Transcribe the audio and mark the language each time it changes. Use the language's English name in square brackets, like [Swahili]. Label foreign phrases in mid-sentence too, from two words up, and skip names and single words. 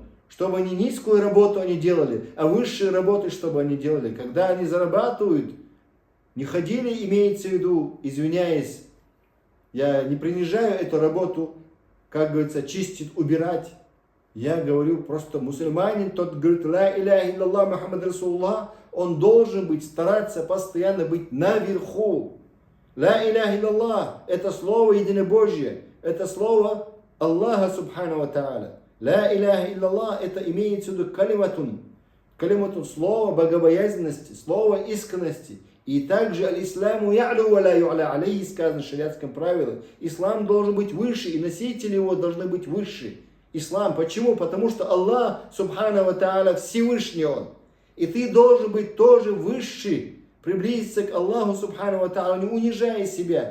[Russian] Чтобы они низкую работу они делали, а высшие работы, чтобы они делали. Когда они зарабатывают, не ходили, имеется в виду, извиняясь, я не принижаю эту работу, как говорится, чистить, убирать. Я говорю, просто мусульманин, тот говорит, [Arabic] لا إله إلا الله محمد رسول الله, [Russian] он должен быть, стараться постоянно быть наверху. [Arabic] لا إله إلا الله, [Russian] это слово единобожие, это слово Аллаха [Arabic] سبحانه وتعالى. لا إله إلا الله, [Russian] это имеется в виду калиматун, слово богобоязненности, слово искренности. И также [Arabic] الإسلام يعلو ولا يعلى عليه, [Russian] сказано в шариатском правиле. Ислам должен быть выше, и носители его должны быть выше. Ислам. Почему? Потому что Аллах, [Arabic] سبحانه وتعالى, [Russian] Всевышний Он. И ты должен быть тоже выше, приблизиться к Аллаху, [Arabic] سبحانه وتعالى, [Russian] не унижая себя.